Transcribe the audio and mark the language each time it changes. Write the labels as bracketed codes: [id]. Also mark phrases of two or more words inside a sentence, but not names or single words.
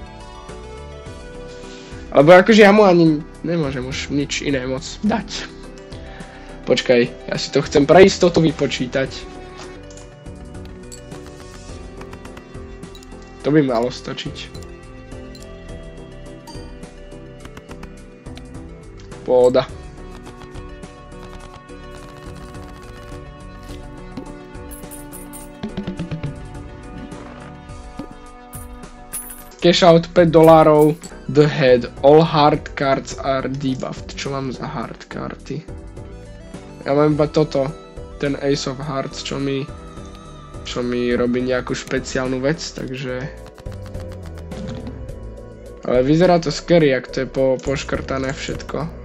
[sk] Alebo akože ja mu ani nemôžem už nič iné moc dať. Počkaj, ja si to chcem pre istotu vypočítať. To by malo stačiť. Pohoda. [en] Cash out $5. The head. All hard cards are debuffed. [sk] Čo mám za hard karty? Ja mám iba toto. Ten Ace of Hearts, čo mi robí nejakú špeciálnu vec, takže... Ale vyzerá to scary, ak to je poškrtané všetko.